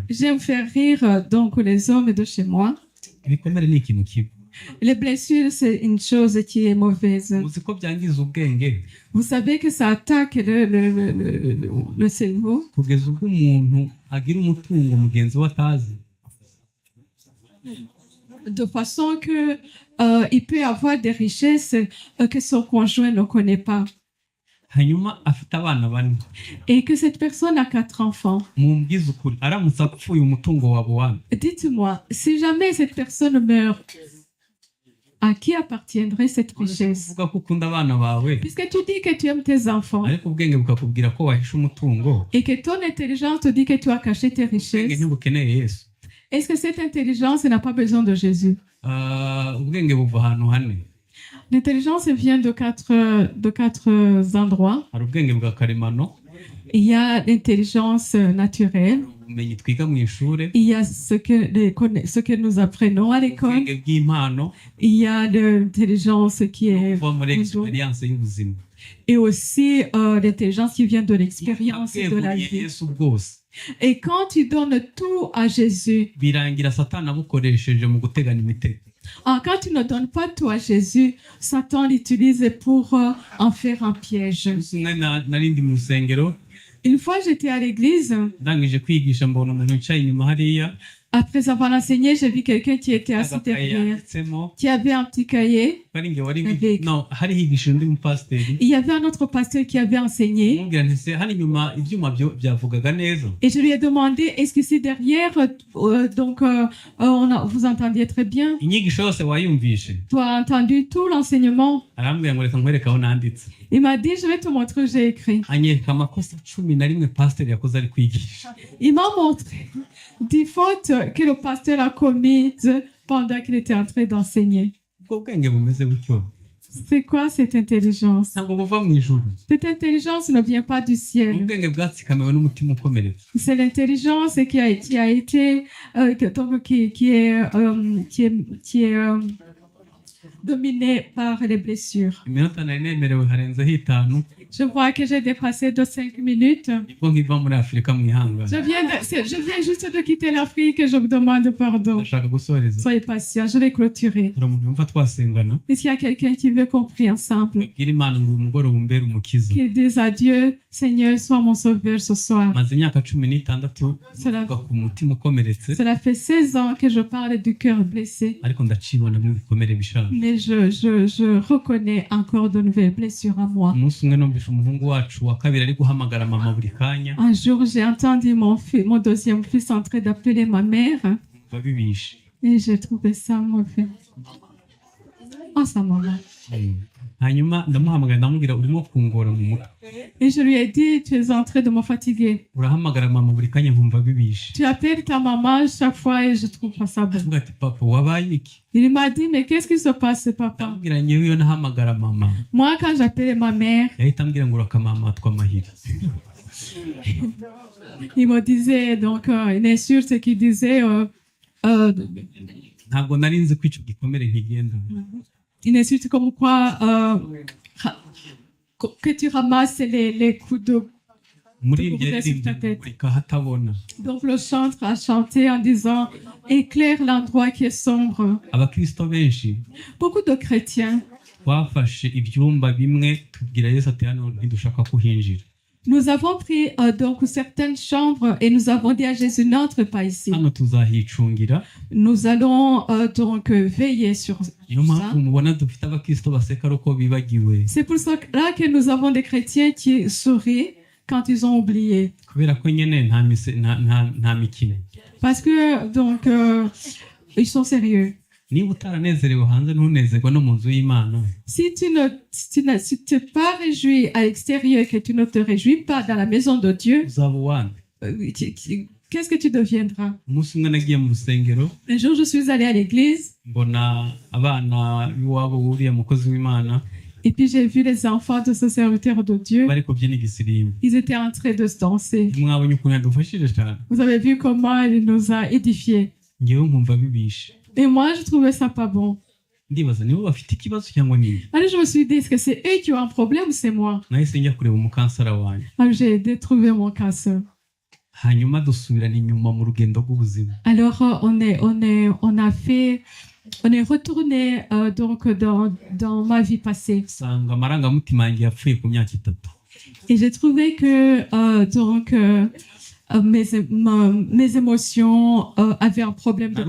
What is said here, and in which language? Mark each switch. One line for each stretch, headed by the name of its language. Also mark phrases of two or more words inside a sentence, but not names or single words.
French: J'aime faire rire donc les hommes de chez moi.
Kinyarwanda: Ibikomere ni ikintu kibi.
French: Les blessures, c'est une chose qui est mauvaise.
Kinyarwanda: Uzi ko byangiza ubwenge
French: Vous savez que ça attaque le cerveau.
Kinyarwanda: kugeza ubwo umuntu agira umutungo mugenzi we atazi.
French: De façon que il peut avoir des richesses que son conjoint ne connaît pas.
Kinyarwanda: Hanyuma afite abana bane.
French: Et que cette personne a 4 enfants.
Kinyarwanda: Mumbwize ukuri aramutse apfuye umutungo wabo wane.
French: Dites-moi, si jamais cette personne meurt, à qui appartiendrait cette richesse?
Kinyarwanda: Uvuga ko ukunda abana bawe
French: Puisque tu dis que tu aimes tes enfants
Kinyarwanda: ariko ubwenge bukakubwira ko wahishe umutungo,
French: et que ton intelligence te dit que tu as caché tes
Kinyarwanda: ubwenge
French: richesses,
Kinyarwanda: ntibukeneye Yesu.
French: est-ce que cette intelligence n'a pas besoin de Jésus?
Kinyarwanda: Ubwenge buva ahantu hane.
French: L'intelligence vient de quatre endroits.
Kinyarwanda: Hari ubwenge bwa karemano,
French: Il y a l'intelligence naturelle.
Kinyarwanda: ubumenyi twiga mu ishuri,
French: Il y a ce que nous apprenons à l'école.
Kinyarwanda: ubwenge bw'impano
French: Il y a l'intelligence qui est
Kinyarwanda: buva muri experience y'ubuzima.
French: et aussi l'intelligence qui vient de l'expérience de la
Kinyarwanda: Bweguriye
French: vie.
Kinyarwanda: Yesu bwose
French: Et quand tu donnes tout à Jésus,
Kinyarwanda: birangira satani abukoresheje mu guteganya imitego.
French: quand tu ne donnes pas tout à Jésus, Satan l'utilise pour en faire un piège.
Kinyarwanda: Umunsi umwe nari ndi mu rusengero
French: Une fois, j'étais à l'église.
Kinyarwanda: ndangije kwigisha mbona umuntu wicaye inyuma hariya
French: Après avoir enseigné, j'ai vu quelqu'un qui était assis
Kinyarwanda: agakaye
French: derrière,
Kinyarwanda: yanditsemo
French: qui avait un petit cahier.
Kinyarwanda: ari nge wari
French: Avec.
Kinyarwanda: no hari higishije undi mupasiteri
French: Il y avait un autre pasteur qui avait enseigné.
Kinyarwanda: mubwira nti se hano inyuma ibyuma byavugaga neza.
French: Et je lui ai demandé, est-ce que c'est derrière, vous entendiez très bien?
Kinyarwanda: Inyigisho yose wayumvishe?
French: Tu as entendu tout l'enseignement?
Kinyarwanda: Arambwira ngo reka nkwereke aho nanditse.
French: Il m'a dit, je vais te montrer où j'ai écrit.
Kinyarwanda: Anyereka amakosa 11 pasiteri yakoze ari kwigisha.
French: Il m'a montré des fautes que le pasteur a commises pendant qu'il était en train d'enseigner.
Kinyarwanda: Ubwo bwenge bumeze gutyo
French: C'est quoi cette intelligence?
Kinyarwanda: ntabwo buva mu ijuru.
French: Cette intelligence ne vient pas du ciel.
Kinyarwanda: Ubwenge bwatsikamiwe n'umutima ukomeretse.
French: C'est l'intelligence qui a été, qui est dominée par les blessures.
Kinyarwanda: Iminota nari nemerewe harenzeho 5
French: Je vois que j'ai dépassé de 5 minutes.
Kinyarwanda: nibwo nkiva muri Afurika mwihangane.
French: Je viens juste de quitter l'Afrique et je vous demande pardon.
Kinyarwanda: Ndashaka gusoreza.
French: Soyez patient, je vais clôturer.
Kinyarwanda: Hari umuntu yumva twasengana
French: Est-ce qu'il y a quelqu'un qui veut qu'on prie ensemble?
Kinyarwanda: bwira Imana ngo uyu mugoroba umbere umukiza.
French: Qu'il dise à Dieu, Seigneur, sois mon sauveur ce soir.
Kinyarwanda: maze imyaka 16
French: Cela,
Kinyarwanda: mvuga ku mutima ukomeretse
French: cela fait 16 ans que je parle du cœur blessé.
Kinyarwanda: ariko ndacibonamo ibikomere bishaje.
French: Mais je reconnais encore de nouvelles blessures à moi.
Kinyarwanda: Umunsi umwe numvise umuhungu wacu wa kabiri ari guhamagara mama buri kanya
French: Un jour, j'ai entendu mon deuxième fils en train d'appeler ma mère
Kinyarwanda: babibishe.
French: et j'ai trouvé ça mauvais. Oh, sa maman.
Kinyarwanda: Hanyuma ndamuhamagara ndamubwira urimo kungora mu mutwe.
French: Et je lui ai dit, tu es en train de me fatiguer.
Kinyarwanda: Urahamagara mama buri kanya nkumva bibishe.
French: Tu appelles ta maman chaque fois et je trouve pas ça bon.
Kinyarwanda: Avuga ati papa wabaye iki?
French: Il m'a dit, mais qu'est-ce qui se passe, papa?
Kinyarwanda: Ndamubwira nyewe iyo nahamagara mama
French: Moi, quand j'appelais ma mère,
Kinyarwanda: yahita ambwira ngo urakamama twamahiri.
French: il me disait, donc, une insulte qu'il disait,
Kinyarwanda: Ntabwo nari nzi ko icyo gikomere nkigenda.
French: une insulte comme quoi, que tu ramasses les coups de...
Kinyarwanda: Muri ibyo yaririmbye reka hatabona.
French: Donc, le chantre a chanté en disant, éclaire l'endroit qui est sombre.
Kinyarwanda: Abakristo benshi
French: Beaucoup de chrétiens,
Kinyarwanda: twafashe ibyumba bimwe tubwira Yesu ati hano ntidushaka kuhinjira.
French: nous avons pris donc certaines chambres et nous avons dit à Jésus, n'entre pas ici.
Kinyarwanda: Hano tuzahicungira.
French: Nous allons donc veiller sur
Kinyarwanda: Niyo
French: ça.
Kinyarwanda: mpamvu mubona dufite abakristo baseka ari uko bibagiwe.
French: C'est pour cela que nous avons des chrétiens qui sourient quand ils ont oublié.
Kinyarwanda: Kubera ko nyine nta mikino.
French: Parce que donc ils sont sérieux.
Kinyarwanda: Niba utaranezerewe hanze ntunezerwa no mu nzu y'Imana.
French: Si tu t'es pas réjoui à l'extérieur, que tu ne te réjouis pas dans la maison de Dieu,
Kinyarwanda: Uzaba uwande.
French: qu'est-ce que tu deviendras?
Kinyarwanda: Umunsi umwe nagiye mu rusengero
French: Un jour, je suis allée à l'église
Kinyarwanda: mbona abana b'iwabo wuriya mukozi w'Imana
French: et puis j'ai vu les enfants de ce serviteur de Dieu.
Kinyarwanda: bari kubyina igisirimba.
French: Ils étaient en train de se danser.
Kinyarwanda: Mwabonye ukuntu yadufashije cyane.
French: Vous avez vu comment il nous a édifiés.
Kinyarwanda: Ngewe nkumva bibishe.
French: Et moi, je trouvais ça pas bon.
Kinyarwanda: Ndibaza nibo bafite ikibazo cyangwa nini.
French: Alors, je me suis dit, est-ce que c'est eux qui ont un problème ou c'est moi?
Kinyarwanda: Nahise njya kureba umukansara wanjye.
French: Alors, j'ai aidé à trouver mon casseur.
Kinyarwanda: Hanyuma dusubirana inyuma mu rugendo rw'ubuzima.
French: Alors, on est retourné donc dans ma vie passée.
Kinyarwanda: Usanga amarangamutima yanjye yapfuye ku myaka 3.
French: Et j'ai trouvé que mes émotions avaient un problème de